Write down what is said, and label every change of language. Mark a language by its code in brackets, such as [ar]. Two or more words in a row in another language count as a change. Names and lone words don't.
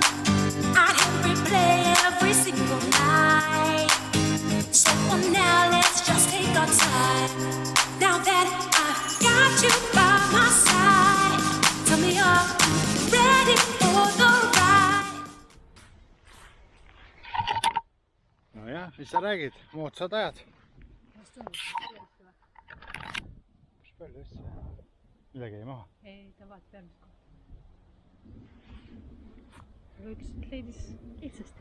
[en] I'd hit replay every single night. So for now, let's just take our time. Now that I've got you by my side, tell me, are you ready for the ride? [et] Nojah, mis sa räägid? Moodsad ajad. Mis palju asja? Midagi ei maha? Ei, ta vaat peamiselt kohe. Aga üks leidis lihtsasti.